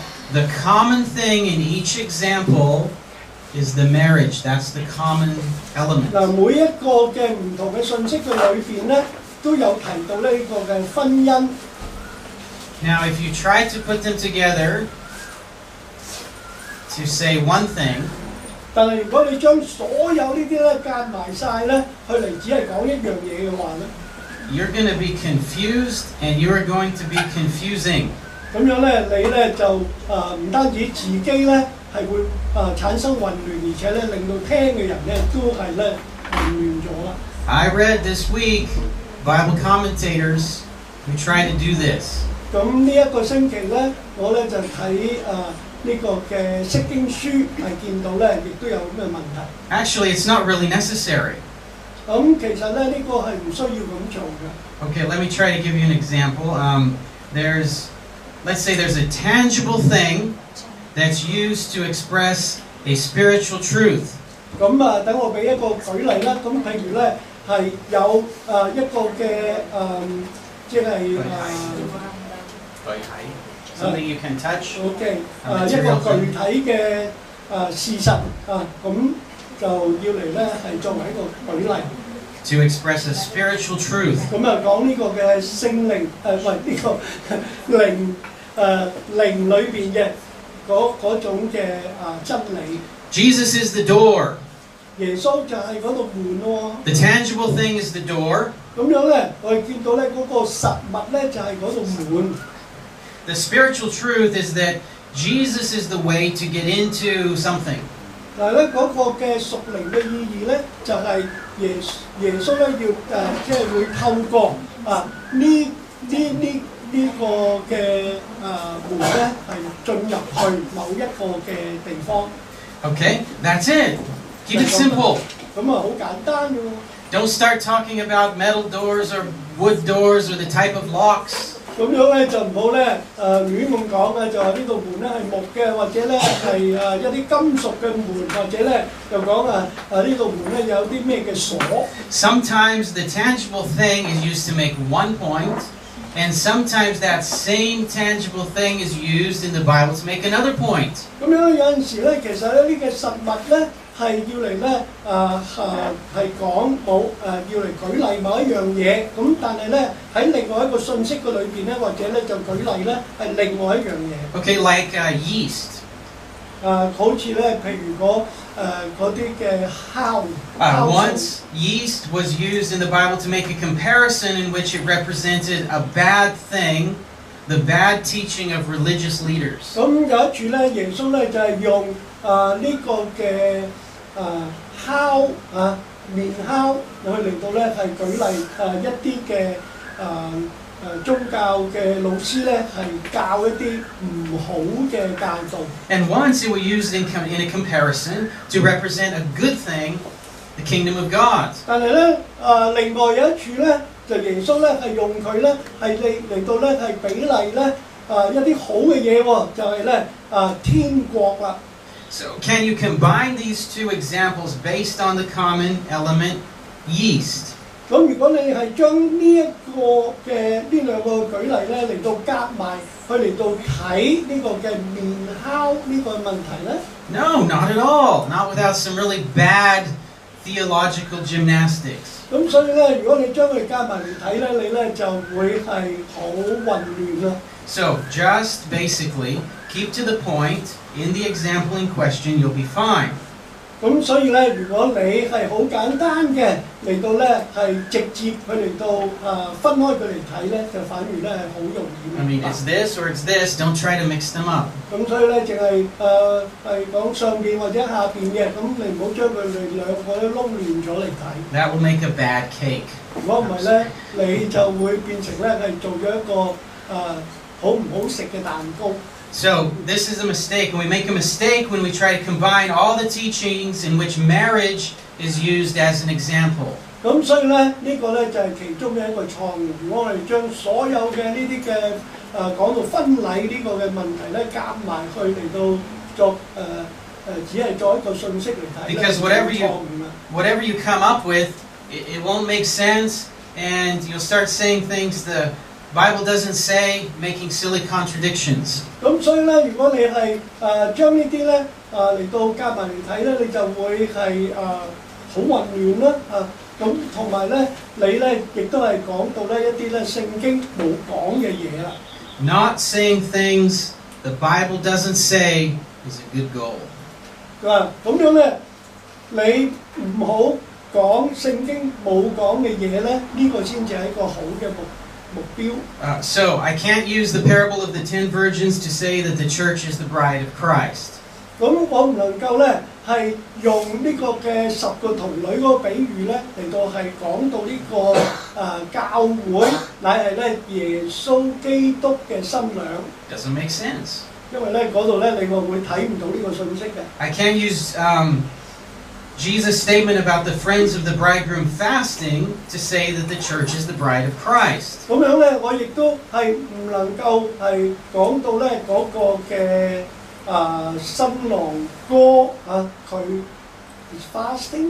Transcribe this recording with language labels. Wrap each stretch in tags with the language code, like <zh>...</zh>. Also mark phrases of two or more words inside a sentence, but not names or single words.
<en>The common thing in each example is the marriage. That's the common element.</en> <yue>嗱，每一個嘅唔同嘅信息嘅裏邊咧，都有提到呢個嘅婚姻。</yue> <en>Now, if you try to put them together to say one thing,</en> <yue>但係如果你將所有呢啲咧夾埋晒咧，佢嚟只係講一樣嘢嘅話咧，</yue> <en>you're going to be confused and you're going to be confusing.</en> <yue>咁樣咧，你咧就唔單止自己咧係會產生混亂，而且咧令到聽嘅人咧都係咧混亂咗啦。</yue> <en>I read this week Bible commentators who try to do this.</en> <yue>咁呢一個星期咧，我咧就睇呢個嘅釋經書係見到咧，亦都有咁嘅問題。</yue> <en>Actually, it's not really necessary.</en> <yue>咁其實咧呢個係唔需要咁做嘅。</yue> <en>Okay, let me try to give you an example. Let's say there's a tangible thing that's used to express a spiritual truth.</en> <yue>咁等我俾一個舉例啦。咁譬如咧係有一個嘅即係</yue> <en>something you can touch.</en> <yue>OK， 一個具體嘅事實咁就要嚟咧係作為一個舉例。</yue> <en>To express a spiritual truth.</en> <yue>咁講呢個嘅聖靈呢個靈裏邊嘅嗰種嘅真理。</yue> <en>Jesus is the door.</en> <yue>耶穌就係嗰度門喎。</yue> <en>The tangible thing is the door.</en> <yue>咁樣咧，我哋見到咧嗰個實物咧就係嗰度門。</yue> <en>The spiritual truth is that Jesus is the way to get into something.</en> <yue>嗱咧嗰個嘅屬靈嘅意義咧，就係耶穌咧要即係會透過呢個嘅門咧係進入去某一個嘅地方。</yue> <en>Okay, that's it. Keep it simple.</en> <yue>咁好簡單嘅喎。</yue> <en>Don't start talking about metal doors or wood doors or the type of locks.</en> <yue>咁樣咧就唔好咧亂咁講嘅，就話呢度門咧係木嘅，或者咧係一啲金屬嘅門，或者咧就講呢度門咧有啲咩嘅鎖。</yue> <en>Sometimes the tangible thing is used to make one point, and sometimes that same tangible thing is used in the Bible to make another point.</en> <yue>咁樣有陣時咧，其實咧呢個實物咧係要嚟咧係講要嚟舉例某一樣嘢，咁但係咧喺另外一個信息嘅裏邊咧，或者咧就舉例咧係另外一樣嘢。</yue> <en>Okay, like yeast.</en> <yue>好似咧，譬如嗰啲嘅酵。</yue> <en>Once yeast was used in the Bible to make a comparison in which it represented a bad thing, the bad teaching of religious leaders.</en> <yue>咁有一處咧，耶穌咧就係用呢個嘅酵麵酵去嚟到咧係舉例一啲嘅宗教嘅老師咧係教一啲唔好嘅教導。</yue> <en>And once it was used in a comparison to represent a good thing, the kingdom of God.</en> <yue>但係咧另外有一處咧，就耶穌咧係用佢咧係嚟到咧係比例咧一啲好嘅嘢喎，就係咧天國啦。</yue> <en>So can you combine these two examples based on the common element yeast?</en> <yue>咁如果你係將呢一個嘅呢兩個舉例咧嚟到夾埋，去嚟到睇呢個嘅麵酵呢個問題咧</yue> <en>No, not at all. Not without some really bad theological gymnastics.</en> <yue>咁所以咧，如果你將佢加埋嚟睇咧，你咧就會係好混亂啦。</yue> <en>So just basically keep to the point in the example in question, you'll be fine.</en> <yue>咁所以咧，如果你係好簡單嘅嚟到咧係直接佢嚟到分開佢嚟睇咧，就反而咧係好容易。</yue> <en>I mean, it's this or it's this. Don't try to mix them up.</en> <yue>咁所以咧，淨係係講上邊或者下邊嘅，咁你唔好將佢哋兩個都撈亂咗嚟睇。</yue> <en>That will make a bad cake.</en> <yue>如果唔係咧，你就會變成咧係做咗一個好唔好食嘅蛋糕。</yue> <en>So this is a mistake, and we make a mistake when we try to combine all the teachings in which marriage is used as an example.</en> <yue>咁所以咧，呢個咧就係其中嘅一個錯誤。如果我哋將所有嘅呢啲嘅講到婚禮呢個嘅問題咧夾埋去嚟到作只係作一個信息嚟睇咧，係錯誤啦。</yue> <en>Whatever you come up with, it won't make sense, and you'll start saying things the Bible doesn't say, making silly contradictions.</en> <yue>咁所以咧，如果你係將呢啲咧嚟到夾埋嚟睇咧，你就會係好混亂啦咁同埋咧，你咧亦都係講到咧一啲咧聖經冇講嘅嘢啦。</yue> <en>Not saying things the Bible doesn't say is a good goal.</en> <yue>佢話咁樣咧，你唔好講聖經冇講嘅嘢咧，呢個先至係一個好嘅目標。</yue> <en>So I can't use the parable of the 10 virgins to say that the church is the bride of Christ.</en> <yue>咁我唔能夠咧係用呢個嘅10個童女嗰個比喻咧嚟到係講到呢個教會乃係咧耶穌基督嘅新娘。</yue> <en>Doesn't make sense.</en> <yue>因為咧嗰度咧你會睇唔到呢個信息嘅。</yue> <en>I can't use Jesus' statement about the friends of the bridegroom fasting to say that the church is the bride of Christ.</en> <yue>咁樣咧，我亦都係唔能夠係講到咧嗰個嘅新郎哥佢</yue> <en>is fasting。</en>